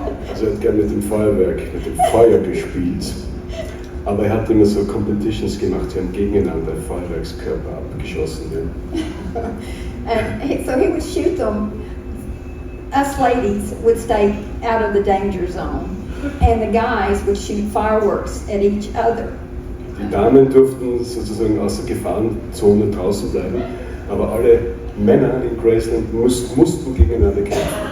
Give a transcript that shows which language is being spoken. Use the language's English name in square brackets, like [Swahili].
[German] Also er hat gerne mit dem Feuer gespielt. Aber er hat immer so Competitions gemacht, sie haben gegeneinander Feuerwerkskörper abgeschossen. Ja. [English] And so he would shoot them. Us ladies would stay out of the danger zone, and the guys would shoot fireworks at each other. [German] Die Damen durften sozusagen aus der Gefahrenzone draußen bleiben, aber alle Männer in Graceland mussten gegeneinander kämpfen.